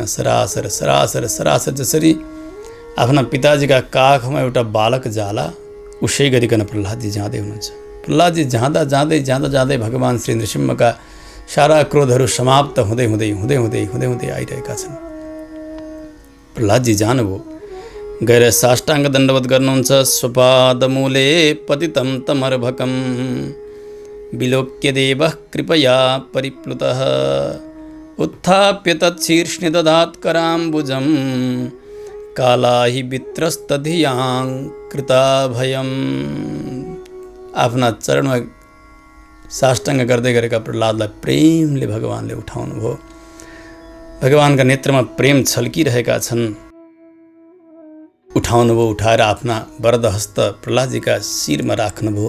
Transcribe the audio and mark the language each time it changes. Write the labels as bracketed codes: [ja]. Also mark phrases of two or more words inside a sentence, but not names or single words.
[ne] सरासर सरासर सरासर जसरी आफ्ना पिताजीका काखमा एउटा बालक जाला, उसै गरिकन प्रह्लादजी जाँदै हुनुहुन्छ। प्रह्लादजी जाँदा जाँदै जाँदा जाँदै भगवान श्री नृसिंहका सारा क्रोधहरू समाप्त हुँदै हुँदै हुँदै हुँदै हुँदै हुँदै आइरहेका छन्। प्रह्लादजी जानुभयो, गएर साष्टाङ्ग दण्डवत गर्नुहुन्छ। [sa] स्वपादमूले पतितं तमर्भकं विलोक्य देवः कृपया परिप्लुतः उत्थाप्य तच्छीर्ष्णि दधात् कराम्बुजं कालाहि वित्रस्तधियां कृता भयम्। [ne] आफ्ना चरणमा साष्टाङ्ग गर्दै गरेका प्रह्लादलाई प्रेमले भगवानले उठाउनु भयो। भगवानका नेत्रमा प्रेम छल्किरहेका छन्। उठाउनुभयो, उठाएर आफ्ना वरद हस्त प्रह्लादजीका शिरमा राख्नुभयो।